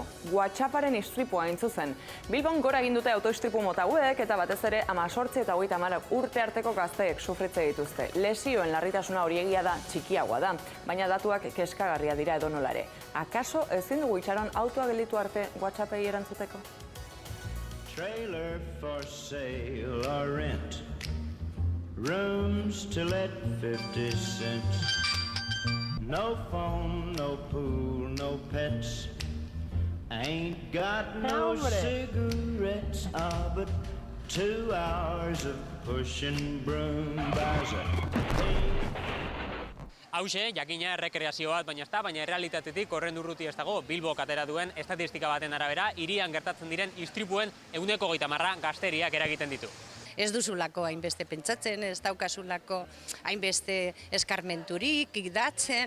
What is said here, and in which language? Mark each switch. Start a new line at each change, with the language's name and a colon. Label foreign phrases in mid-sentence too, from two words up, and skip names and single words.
Basque: WhatsApparen istripua hain zuzen. Bilbon gora egin dute autoistripu mota hauek eta batez ere 18 eta 30 urte arteko gazteek sufritze dituzte. Lesioen larritasuna hori egia da, txikiagoa da, baina datuak keskagarria dira edonolare. Akaso ezin dugu itxaron autoa gelditu arte WhatsAppei erantzuteko?
English: Trailer for sale or rent. Rooms to let 50 cents. No phone, no pool, no pets. Ain't got no cigarettes. But 2 hours of pushing broom buys
Basque: Hauxe, jakina errekreazio bat baina errealitatetik horren urruti ez dago. Bilbok atera duen estatistika baten arabera, hirian gertatzen diren istripuen 130 gazteriak eragiten ditu. Ez duzulako hainbeste pentsatzen, ez daukazulako hainbeste eskarmenturik, gidatzen.